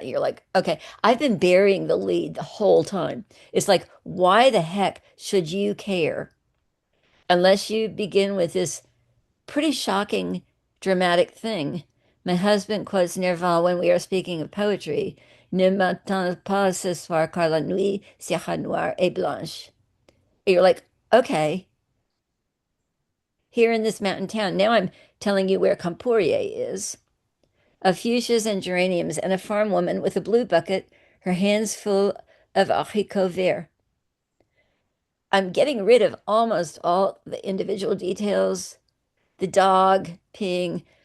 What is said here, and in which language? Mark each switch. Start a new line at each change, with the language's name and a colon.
English: And you're like, okay, I've been burying the lead the whole time. It's like, why the heck should you care unless you begin with this pretty shocking, dramatic thing? My husband quotes Nerval when we are speaking of poetry.
French: Ne m'attends pas ce soir car la nuit sera noire et blanche.
English: You're like, okay, here in this mountain town. Now I'm telling you where Campourier is. Of fuchsias and geraniums, and a farm woman with a blue bucket, her hands full of haricots verts. I'm getting rid of almost all the individual details. The dog peeing,